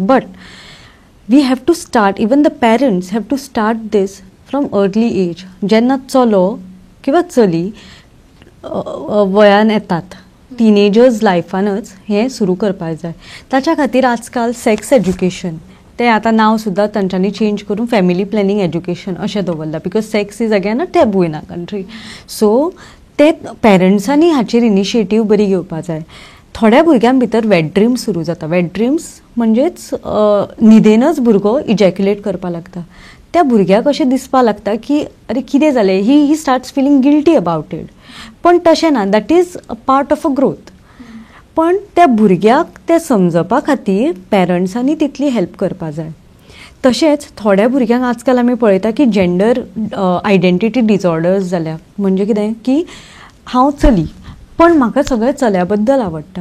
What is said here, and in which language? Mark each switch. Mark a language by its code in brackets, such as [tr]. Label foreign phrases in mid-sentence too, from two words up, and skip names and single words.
[en] but we have to start, even the parents have to start this from early age. [kok] जेन्ना चलो किंवा चली वयान येतात, टिनेजर्स लायफानच हें सुरू करपाक जाय. ताच्या खातीर आजकाल [en] sex education, [kok] तें आतां नांव सुद्दां तांच्यांनी चेंज करून [en] family planning education [kok] अशें दवरलां, [en] because sex is again a taboo in our country. [kok] सो ते पेरंट्सांनी हाचेर इनिशिएटीव बरी घेवपा जाय. थोड्या भुरग्यां भितर [en] wet dreams [kok] सुरू जाता. [en] wet dreams [kok] म्हणजेच न्हिदेनच भुरगो इजॅक्युलेट करपा लागता. त्या भुरग्याक अशें दिसपा लागता की अरे कितें जालें, [en] he starts feeling guilty about it. [kok] पण तशें ना, [en] that is a part of a growth. [kok] पण त्या भुरग्याक तें समजपा खातीर पेरंट्सांनी तितली हेल्प करपा जाय. तशेंच थोड्या भुरग्यांक आजकाल आमी पळयता की [en] gender identity disorders [kok] जाल्या. म्हणजे कितें की हांव चली पण म्हाका सगळें चल्या बद्दल आवडटा.